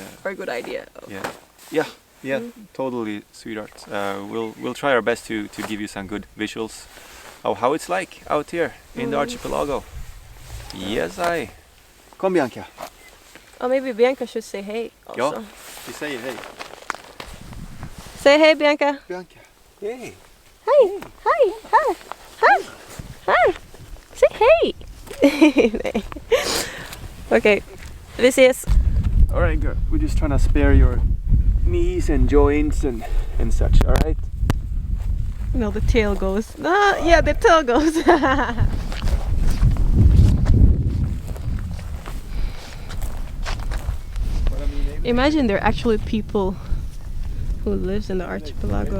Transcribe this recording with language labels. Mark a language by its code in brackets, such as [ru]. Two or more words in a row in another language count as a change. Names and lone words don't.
[en] Or a good idea. Yeah. Totally, sweetheart. We'll try our best to give you some good visuals of how it's like out here in the archipelago. Yes, Come, Bianca. Oh, maybe Bianca should say hey also. [sv] Ja, vi säger hej. [en] Say hey, Bianca. Bianca. Hey. Hi. Hi. Hi. Hi. Hi. Say hey! Okay, this is... Alright girl, we're just trying to spare your knees and joints and such, alright? No, the tail goes. Yeah, the tail goes. Imagine there are actually people who lives in the archipelago.